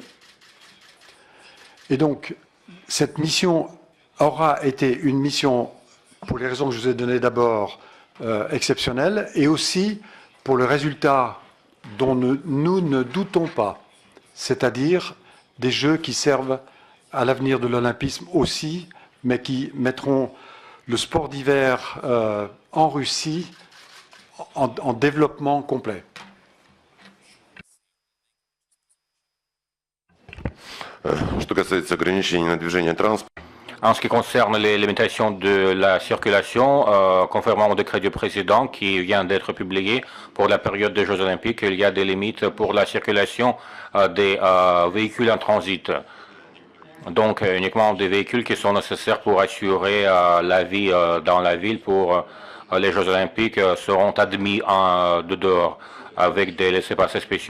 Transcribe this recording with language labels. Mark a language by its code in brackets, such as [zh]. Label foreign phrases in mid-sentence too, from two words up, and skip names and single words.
[fr] Et donc, cette mission aura été une mission, pour les raisons que je vous ai données d'abord, exceptionnelle, et aussi pour le résultat dont nous ne doutons pas, c'est-à-dire des Jeux qui servent à l'avenir de l'olympisme aussi, mais qui mettront le sport d'hiver en Russie en développement complet. [ru] Что касается ограничений на движение транспорта, [fr] En ce qui concerne les limitations de la circulation, conformément au décret du président qui vient d'être publié pour la période des Jeux olympiques, il y a des limites pour la circulation des véhicules en transit. Donc uniquement des véhicules qui sont nécessaires pour assurer la vie dans la ville pour les Jeux olympiques seront admis de dehors avec des laissez-passer spéciaux.